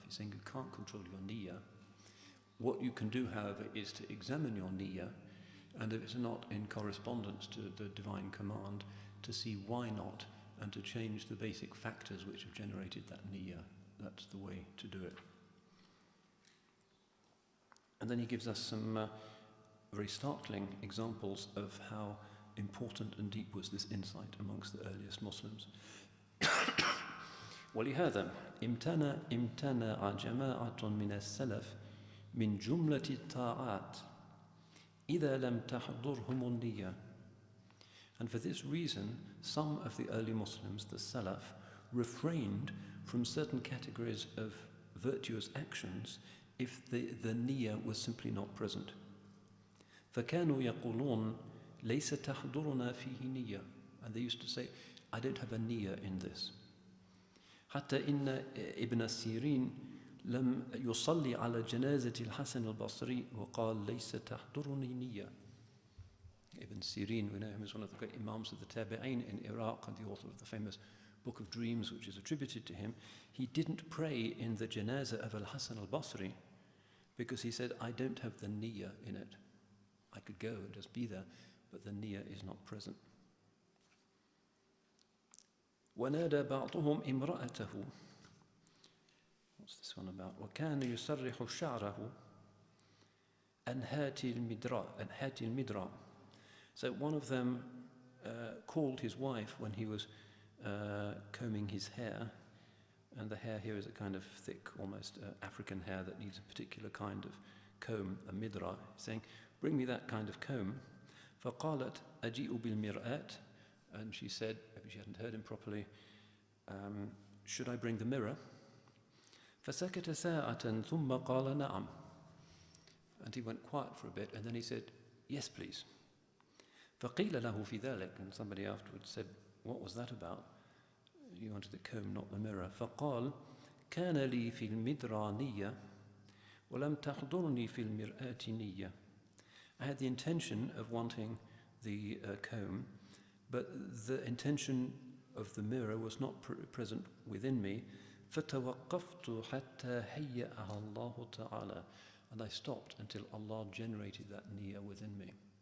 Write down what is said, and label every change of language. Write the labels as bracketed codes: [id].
[en] He's saying you can't control your niyyah. What you can do, however, is to examine your niyyah, and if it's not in correspondence to the divine command, to see why not, and to change the basic factors which have generated that niyyah. That's the way to do it. And then he gives us some very startling examples of how important and deep was this insight amongst the earliest Muslims. [ar] ولهذا امتنع جماعة من السلف من جملة الطاعات إذا لم تحضرهم النية. [en] And for this reason, some of the early Muslims, the Salaf, refrained from certain categories of virtuous actions if the niyyah was simply not present. [ar] فكانوا يقولون ليس تحضرنا فيه نية. [en] And they used to say, I don't have a niyyah in this. [ar] حتى إن ابن سيرين لم يصلي على جنازة الحسن البصري وقال ليس تحضرني نية. [en] Ibn Sirin, we know him as one of the great Imams of the Tabi'een in Iraq and the author of the famous Book of Dreams, which is attributed to him. He didn't pray in the janazah of Al-Hasan al-Basri because he said, I don't have the niyyah in it. I could go and just be there, but the niyyah is not present. [ar] ونادى بعضهم امرأته. [en] What's this one about? [ar] وكان يسرح شعره أنهات المدراء. [en] So one of them called his wife when he was combing his hair, and the hair here is a kind of thick, almost African hair that needs a particular kind of comb, a midra, saying, bring me that kind of comb. [ar] فقالت أجيء بالمرآة. [en] And she said, maybe she hadn't heard him properly, should I bring the mirror? [ar] فسكت ساعة ثم قال نعم. [en] And he went quiet for a bit, and then he said, yes, please. [ar] فقيل له في ذلك. [en] And somebody afterwards said, what was that about? You wanted the comb, not the mirror. [ar] فقال كان لي في المدرى نية ولم تحضرني في المرآة نية. [en] I had the intention of wanting the comb, but the intention of the mirror was not present within me. [ar] فَتَوَقَّفْتُ حَتَّى هَيَّأَهَا اللَّهُ تَعَالَى. [en] And I stopped until Allah generated that niyyah within me.